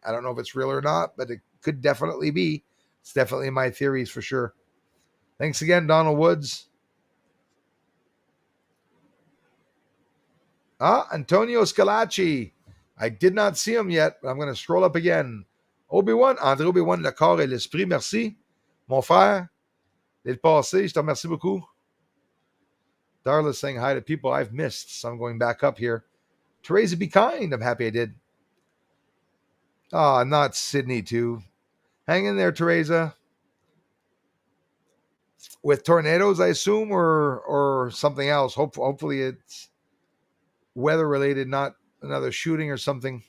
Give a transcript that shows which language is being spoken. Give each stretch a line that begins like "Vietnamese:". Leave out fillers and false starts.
English: I don't know if it's real or not, but it could definitely be. It's definitely in my theories for sure. Thanks again, Donald Woods. Antonio Scalacci. I did not see him yet, but I'm going to scroll up again.
French: Obi-Wan, André Obi-Wan, le corps et l'esprit, merci. Mon frère, d'être passé, je te remercie beaucoup.
English: Darla's saying hi to people I've missed, so I'm going back up here. Teresa, be kind. I'm happy I did. Not Sydney, too. Hang in there, Teresa. With tornadoes, I assume, or something else. Hopefully it's weather related, not another shooting or something.